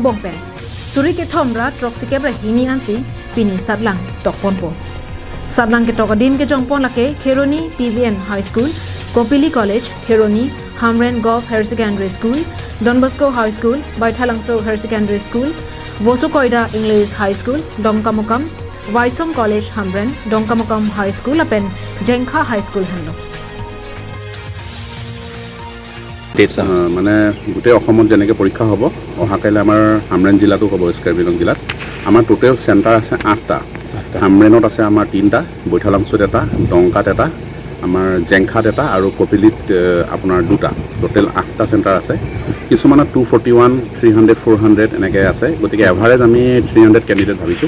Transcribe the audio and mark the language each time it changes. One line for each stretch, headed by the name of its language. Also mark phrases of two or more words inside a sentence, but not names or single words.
Karbi: bongpen suri ke thomra troxy kebra hini ansi pini satlang tokponpo satlang ketok adim ke jongpon lake Kheroni PVN High School Kopili College Kheroni Hamren Golf Higher Secondary School Don Bosco High School, Baithalangso Higher Secondary School, Vosukoida English High School, Dongkamukam, Waisong College Hamren, Dongkamukam High School, Apen Jenkha High School Hanlo.
Assamese: মানে গোটেই অসমত যেনেকৈ পৰীক্ষা হ'ব অহাকাইলৈ আমাৰ হামৰেন জিলাতো হ'ব কাৰ্বি আংলং জিলাত আমাৰ
English: total centre
Assamese: আছে 8টা হামৰেনত আছে আমাৰ 3টা বৈঠালাংচত এটা ডংকাত এটা আমাৰ জেংখাত এটা আৰু কপিলিত আপোনাৰ 2টা টোটেল 8টা চেণ্টাৰ আছে কিছুমানত 241 300 400 এনেকৈ আছে গতিকে এভাৰেজ আমি 300 কেণ্ডিডেট ভাবিছোঁ